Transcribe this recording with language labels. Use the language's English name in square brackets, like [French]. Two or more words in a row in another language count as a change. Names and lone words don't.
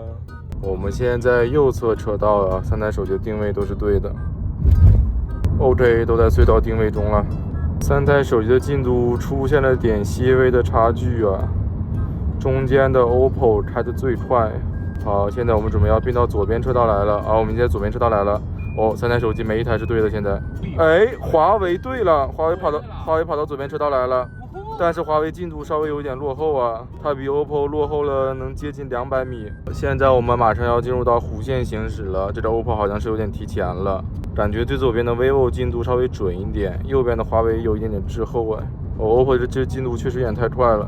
[Chinese] 我們現在右側車道啊，3台手機的定位都是對的。OK， 都在隧道定位中了。3台手機的進度出現了點些微的差距啊，中間的 OPPO 開得最快。好，現在我們準備要併到左邊車道來了。我們現在左邊車道來了。哦，3台手機每一台是對的。現在，哎，華為對了，華為跑到左邊車道來了。但是华为进度稍微有一点落后啊，它比 OPPO 落后了能接近200米。现在我们马上要进入到弧线行驶了，这个 OPPO 好像是有点提前了，感觉最左边的 vivo 进度稍微准一点，右边的华为有一点点滞后啊。OPPO 这进度确實有點太快了。